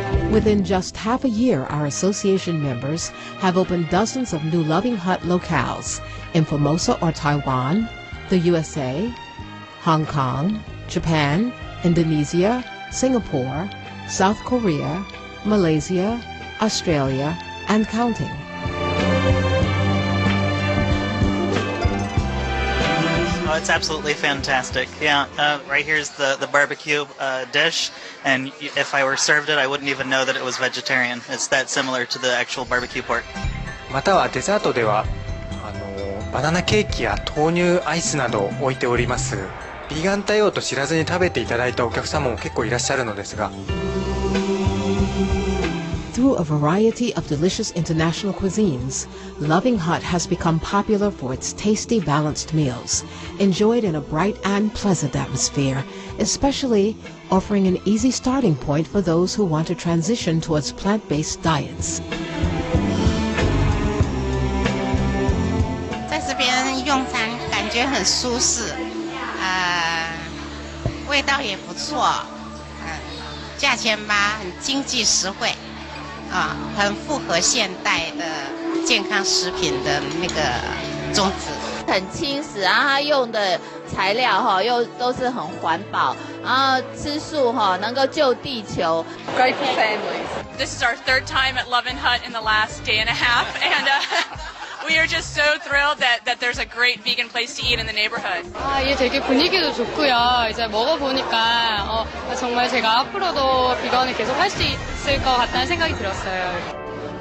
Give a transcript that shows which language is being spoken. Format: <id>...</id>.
<en>Within just half a year, our association members have opened dozens of new Loving Hut locales in Formosa or Taiwan, the USA, Hong Kong, Japan, Indonesia, Singapore, South Korea, Malaysia, Australia, and counting. Oh, it's absolutely fantastic. Yeah, right here's the barbecue dish, and if I were served it, I wouldn't even know that it was vegetarian. It's that similar to the actual barbecue pork.</en> <ja>またはデザートではバナナケーキや豆乳アイスなどを置いております。ビーガン対応と知らずに食べていただいたお客様も結構いらっしゃるのですが。</ja> <en>Through a variety of delicious international cuisines, Loving Hut has become popular for its tasty, balanced meals, enjoyed in a bright and pleasant atmosphere, especially offering an easy starting point for those who want to transition towards plant-based diets.</en> <zh>在这边用餐感觉很舒适，味道也不错，价钱吧很经济实惠，很符合现代的健康食品的那个宗旨。很轻食，然后它用的材料又都是很环保，然后吃素能够救地球。</zh> <en>Great for families. This is our third time at Love and Hut in the last day and a half, and we are just so thrilled that there's a great vegan place to eat in the neighborhood.</en> <ko>이게 되게 분위기도 좋고요. 이제 먹어보니까 정말 제가 앞으로도 비건을 계속 할 수 있을 것 같다는 생각이 들었어요.</ko>